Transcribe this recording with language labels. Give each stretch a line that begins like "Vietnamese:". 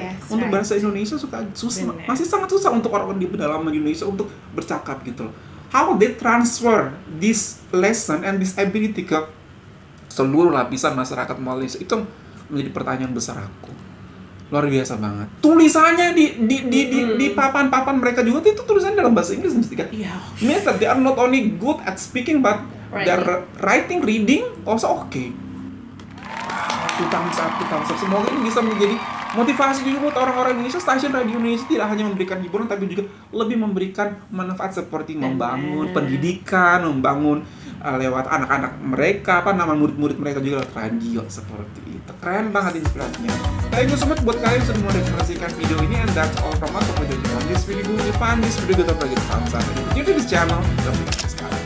Indonesian: Untuk bahasa Indonesia susah, masih sangat susah untuk orang-orang di pedalaman Indonesia untuk bercakap gitu loh.
English: How they transfer this lesson and this ability
Indonesian: ke seluruh lapisan masyarakat Malaysia, itu menjadi pertanyaan besar aku. Luar biasa banget. Tulisannya di papan-papan mereka juga itu tulisannya dalam bahasa Inggris mesti kan.
English: Means that they are not only good at speaking but their writing, reading also okay. Thumbs up.
Indonesian: Semoga ini bisa menjadi motivasi juga buat orang-orang Indonesia. Stasiun Radio Indonesia tidak hanya memberikan hiburan tapi juga lebih memberikan manfaat seperti membangun pendidikan, membangun lewat anak-anak mereka, murid-murid mereka juga lewat radio seperti itu. Keren banget inspirasinya.
English: Thank you so much
Indonesian: buat kalian sudah menonton video ini,
English: and that's all from us.
Indonesian: Sampai jumpa di video depan.
English: This video
Indonesian: kita bagi
English: thumbs up di this channel. Don't forget to subscribe.